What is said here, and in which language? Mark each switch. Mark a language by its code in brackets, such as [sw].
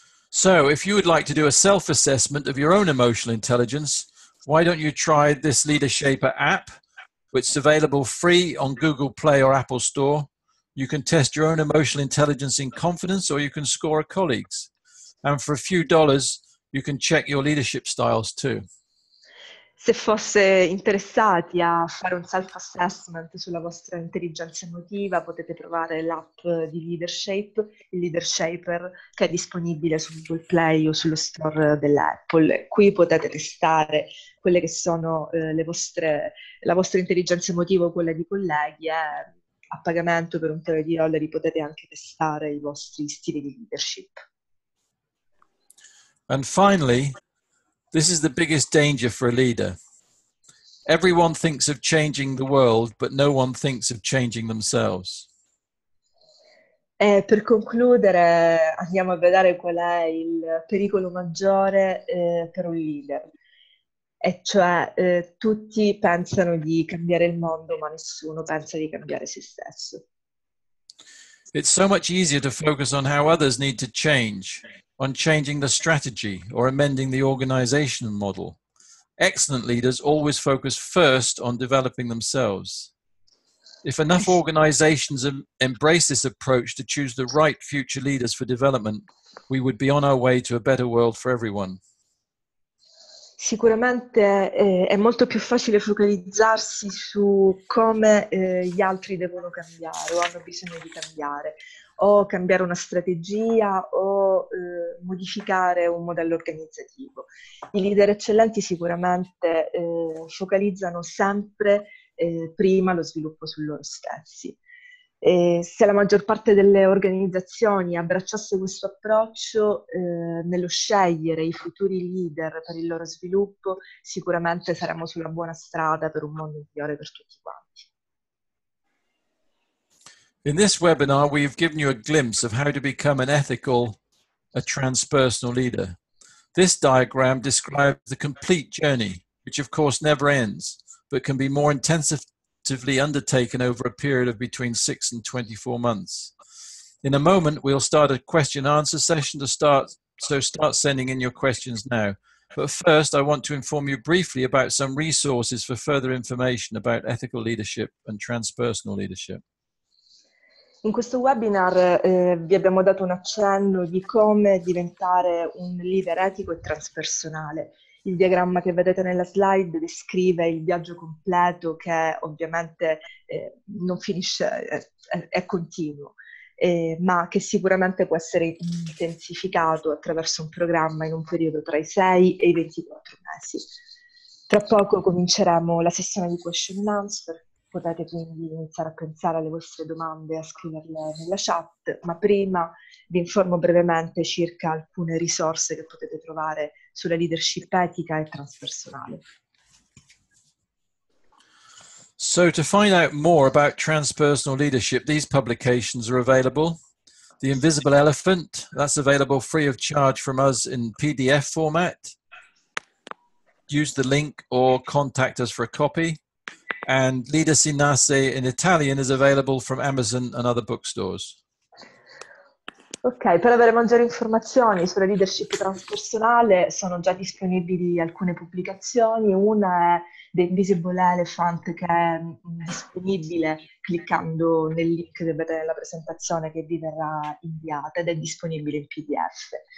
[en] So, if you would like to do a self-assessment of your own emotional intelligence, why don't you try this LeaderShaper app, which is available free on Google Play or Apple Store. You can test your own emotional intelligence in confidence, or you can score a colleague's. And for a few dollars, you can check your leadership styles too. [it] Se fosse interessati a fare un self-assessment sulla vostra intelligenza emotiva, potete provare l'app di LeaderShape, il LeaderShaper, che è disponibile su Google Play o sullo store dell'Apple. Qui potete testare quelle che sono la vostra intelligenza emotiva o quella di colleghi, e a pagamento per un paio di dollari potete anche testare i vostri stili di leadership. [en] And finally, this is the biggest danger for a leader. Everyone thinks of changing the world, but no one thinks of changing themselves. [it] Per concludere, andiamo a vedere qual è il pericolo maggiore per un leader. E cioè tutti pensano di cambiare il mondo, ma nessuno pensa di cambiare se stesso. [en] It's so much easier to focus on how others need to change, on changing the strategy or amending the organizational model. Excellent leaders always focus first on developing themselves. If enough organizations embrace this approach to choose the right future leaders for development, we would be on our way to a better world for everyone. [it] Sicuramente è molto più facile focalizzarsi su come gli altri devono cambiare o hanno bisogno di cambiare, o cambiare una strategia o modificare un modello organizzativo. I leader eccellenti sicuramente focalizzano sempre prima lo sviluppo su loro stessi. Se la maggior parte delle organizzazioni abbracciasse questo approccio nello scegliere i futuri leader per il loro sviluppo, sicuramente saremo sulla buona strada per un mondo migliore per tutti quanti. [en] In this webinar, we've given you a glimpse of how to become an ethical, a transpersonal leader. This diagram describes the complete journey, which of course never ends, but can be more intensively undertaken over a period of between 6 and 24 months. In a moment, we'll start a question and answer session so start sending in your questions now. But first, I want to inform you briefly about some resources for further information about ethical leadership and transpersonal leadership. [it] In questo webinar vi abbiamo dato un accenno di come diventare un leader etico e transpersonale. Il diagramma che vedete nella slide descrive il viaggio completo che ovviamente non finisce, è continuo, ma che sicuramente può essere intensificato attraverso un programma in un periodo tra i 6 e i 24 mesi. Tra poco cominceremo la sessione di [en] question and answer, [it] potete quindi iniziare a pensare alle vostre domande e a scriverle nella chat, ma prima vi informo brevemente circa alcune risorse che potete trovare sulla leadership etica e transpersonale. [en] So to find out more about transpersonal leadership, these publications are available. The Invisible Elephant, that's available free of charge from us in PDF format. Use the link or contact us for a copy. And Leader si Nace in Italian is available from Amazon and other bookstores. [it] Ok, per avere maggiori informazioni sulla leadership transpersonale sono già disponibili alcune pubblicazioni. Una è The Invisible Elephant, che è disponibile cliccando nel link che vedete nella presentazione che vi verrà inviata, ed è disponibile in PDF.